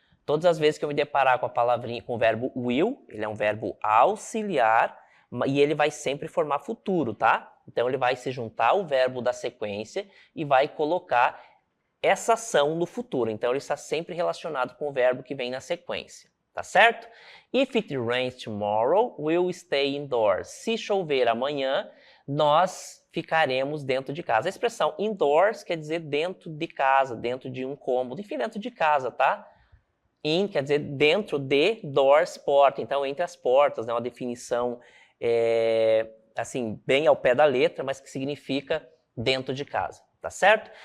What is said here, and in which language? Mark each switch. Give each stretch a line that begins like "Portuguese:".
Portuguese: Todas as vezes que eu me deparar com a palavrinha, com o verbo will, ele é um verbo auxiliar e ele vai sempre formar futuro, tá? Então ele vai se juntar ao verbo da sequência e vai colocar essa ação no futuro. Então ele está sempre relacionado com o verbo que vem na sequência, tá certo?
English: If it rains tomorrow, we'll stay indoors.
Portuguese: Se chover amanhã, nós ficaremos dentro de casa. A expressão indoors quer dizer dentro de casa, dentro de um cômodo, enfim, dentro de casa, tá? In quer dizer dentro de, doors, porta. Então, entre as portas, né? Uma definição, assim, bem ao pé da letra, mas que significa dentro de casa, tá certo?